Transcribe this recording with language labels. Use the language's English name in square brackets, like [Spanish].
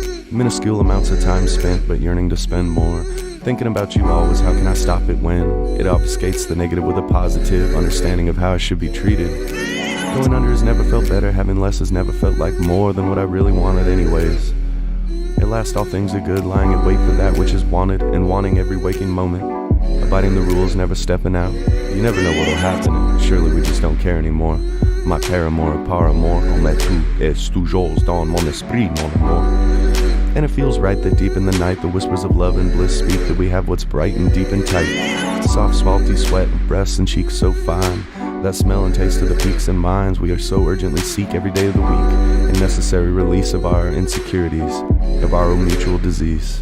[English] Minuscule amounts of time spent, but yearning to spend more, thinking about you always, how can I stop it when it obfuscates the negative with a positive understanding of how I should be treated. Going under has never felt better, having less has never felt like more than what I really wanted anyways. At last all things are good, lying in wait for that which is wanted, and wanting every waking moment. Abiding the rules, never stepping out. You never know what'll happen, and surely we just don't care anymore. My paramour, [French] par amour, comme tout est toujours dans mon esprit, mon amour. [English] And it feels right that deep in the night the whispers of love and bliss speak that we have what's bright and deep and tight. Soft, salty sweat, breasts and cheeks so fine. That smell and taste of the peaks and minds we are so urgently seek every day of the week. And necessary release of our insecurities, of our own mutual disease.